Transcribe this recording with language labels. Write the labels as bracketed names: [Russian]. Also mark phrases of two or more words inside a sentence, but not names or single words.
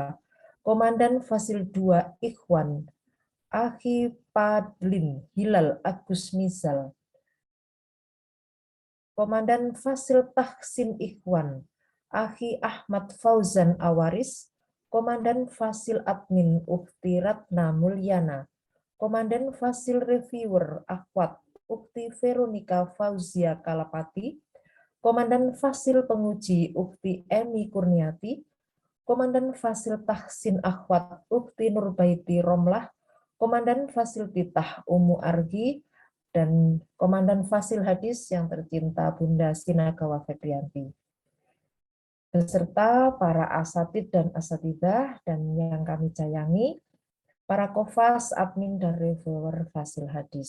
[Indonesian] Komandan Fasil 2 Ikhwan Akhi Padlin Hilal Agus Mizal. Komandan Fasil Tahsin Ikhwan Akhi Ahmad Fauzan Awaris. Komandan Fasil Admin Ukti Ratna Mulyana. Komandan Fasil Reviewer Akhwat Ukti Veronica Fauzia Kalapati. Komandan Fasil Penguji Ukti Emi Kurniati. Komandan Fasil Tahsin Akhwat Ukti Nurbaiti Romlah. Komandan Fasil Titah Umu Argi. Dan Komandan Fasil Hadis yang tercinta Bunda Sinagawa Febrianti. Beserta para asatid dan asatidah dan yang kami sayangi, para kofas, admin, dan reviewer Fasil Hadis.